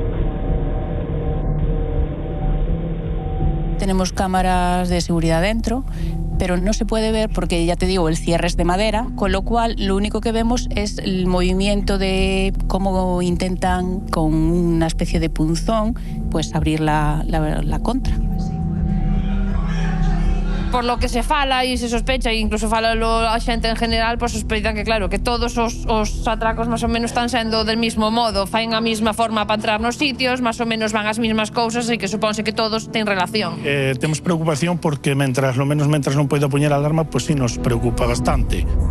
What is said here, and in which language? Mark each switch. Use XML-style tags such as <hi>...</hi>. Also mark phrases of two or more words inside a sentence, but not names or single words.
<es>Tenemos cámaras de seguridad dentro, pero no se puede ver porque, ya te digo, el cierre es de madera, con lo cual lo único que vemos es el movimiento de cómo intentan con una especie de punzón pues abrir la contra. Por lo que</es> <gl>se fala e se sospecha, e incluso fala a xente en general, pues sospeitan que, claro, que todos os atracos máis ou menos están sendo</gl> <es>del mismo modo,</es> <gl>faen a mesma forma para entrar nos sitios, máis ou menos van as mesmas cousas e que supónse que todos ten relación. Temos preocupación porque mentras non poida poñer alarma, pues sí nos preocupa bastante.</gl>